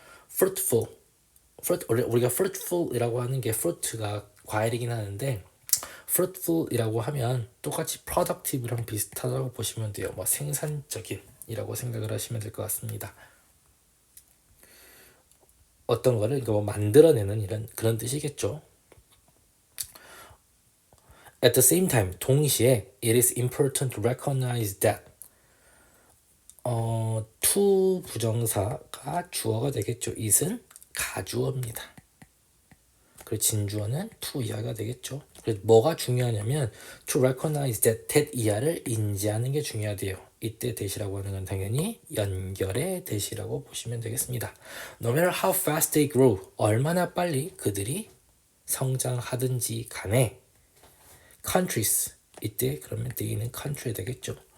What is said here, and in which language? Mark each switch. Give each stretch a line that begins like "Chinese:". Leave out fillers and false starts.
Korean: fruitful 우리가 fruitful이라고 하는 게 fruit가 과일이긴 하는데 fruitful이라고 하면 똑같이 productive랑 비슷하다고 보시면 돼요. 뭐 생산적인이라고 생각을 하시면 될 것 같습니다. 어떤 거를 그러니까 뭐 만들어내는 이런 그런 뜻이겠죠.
English: At the same time,
Korean: 동시에
English: it is important to recognize that to
Korean: 부정사가 주어가 되겠죠. it은 가주어입니다. 그리고 진주어는 to 이하가 되겠죠. 그래서 뭐가 중요하냐면
English: to recognize that
Korean: 이하를 인지하는 게 중요하대요. 이때 대시라고 하는 건 당연히 연결의 대시라고 보시면 되겠습니다.
English: No matter how fast they grow,
Korean: 얼마나 빨리 그들이 성장하든지 간에 countries, 이때 그러면 they는 country 되겠죠.